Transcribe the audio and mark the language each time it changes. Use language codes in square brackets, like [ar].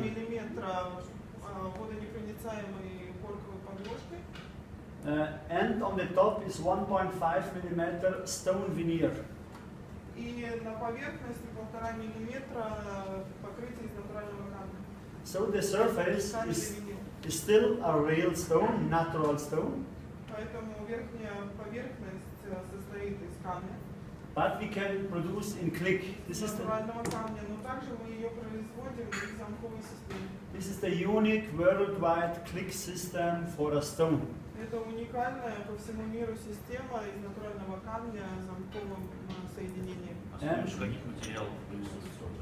[ru] миллиметра водонепроницаемой корковой подложкой. [en] And on the top is 1.5 mm stone veneer. [ru] И на поверхности 1,5 миллиметра покрытие из натурального камня. [en] So the surface is still a real stone, natural stone. [ru] Поэтому верхняя поверхность состоит из камня, [en] but we can produce in click. This is [ru] натурального камня, но также мы ее производим из замковой системы. [en] This is the unique worldwide click system for a stone. [ru] Это уникальная по всему миру система из натурального камня с замковым соединением. А с помощью каких материалов присутствует?